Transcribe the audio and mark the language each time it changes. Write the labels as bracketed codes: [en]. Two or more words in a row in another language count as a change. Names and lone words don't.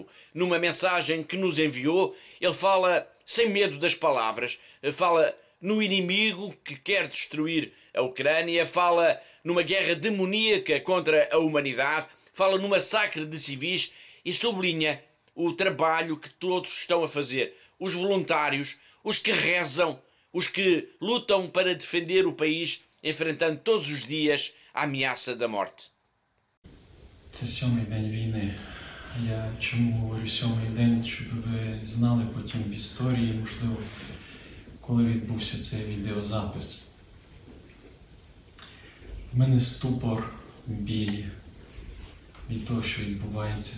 [pt] Numa mensagem que nos enviou, ele fala sem medo das palavras, fala no inimigo que quer destruir a Ucrânia, fala numa guerra demoníaca contra a humanidade, fala no massacre de civis e sublinha o trabalho que todos estão a fazer. Os voluntários, os que rezam, os que lutam para defender o país, enfrentando todos os dias a ameaça da morte. [uk] Це 7-й день війни. Я чому говорю 7-й день, щоб ви знали потім в історії, можливо, коли відбувся цей відеозапис. В мене ступор, біль від того, що відбувається.